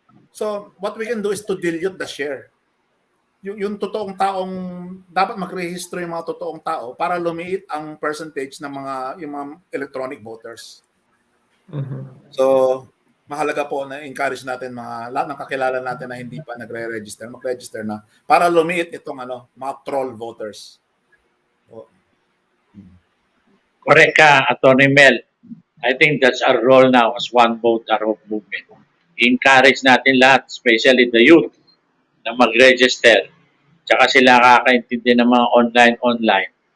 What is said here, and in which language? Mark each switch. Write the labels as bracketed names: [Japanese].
[English] So, what we can do is to dilute the share. [Filipino] Yung totoong taong dapat magrehistro yung mga totoong tao para lumiit ang percentage ng yung mga electronic voters. So, mahalaga po na encourage natin lahat ng kakilala natin na hindi pa nagre-register, mag-register na para lumiit itong mga troll voters. Correct ka, Atty. Mel. [English] I think that's our role now as One Vote, Our Hope movement. [Filipino] Encourage natin lahat, [English] especially the youth, [Filipino] na mag-register. Tsaka sila kakaintindi ng mga online.